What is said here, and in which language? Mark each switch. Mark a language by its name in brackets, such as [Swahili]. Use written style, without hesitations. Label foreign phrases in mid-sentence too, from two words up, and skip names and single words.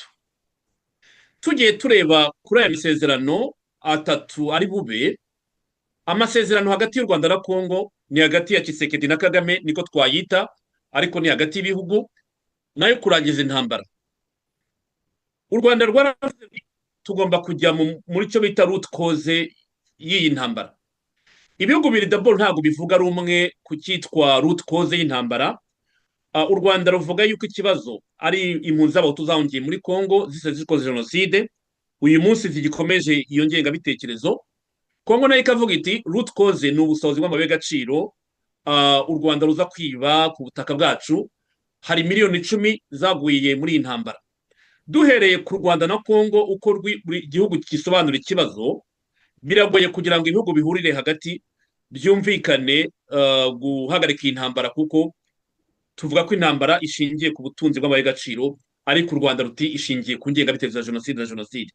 [Kinyarwanda] Tugiye tureba kuri aya masezerano atatu ari bube, amasezerano hagati y'u Rwanda na Congo ni hagati ya Tshisekedi na Kagame, niko twayita, ariko ni hagati y'ibihugu, nayo kurangiza intambara. U Rwanda rwaravuze tugomba kujya muri cyo bita [English] root cause [Kinyarwanda] y'iyi ntambara. Ibihugu biri d'abord ntabwo bivuga rumwe ku cyitwa [English] root cause [Kinyarwanda] y'intambara. U Rwanda ruvuga yuko ikibazo ari impunzi z'abahutu zahungiye muri Congo zikoze jenoside, uyu munsi zigikomeje iyo ngengabitekerezo. Congo nayo ikavuga iti [English] root cause [Kinyarwanda] ni ubusahuzi bw'amabuye y'agaciro u Rwanda ruza kwiba ku butaka bwacu, hari miliyoni 10 zaguye muri iyi ntambara. Duhereye ku Rwanda na Congo uko buri gihugu gisobanura ikibazo, biragoye kugira ngo ibihugu bihurire hagati byumvikane guhagarika iyi ntambara, kuko tuvuga ko intambara ishingiye ku butunzi bw'amabuye y'agaciro, ariko u Rwanda ruti ishingiye ku ngengabitekerezo ya jenoside na jenoside.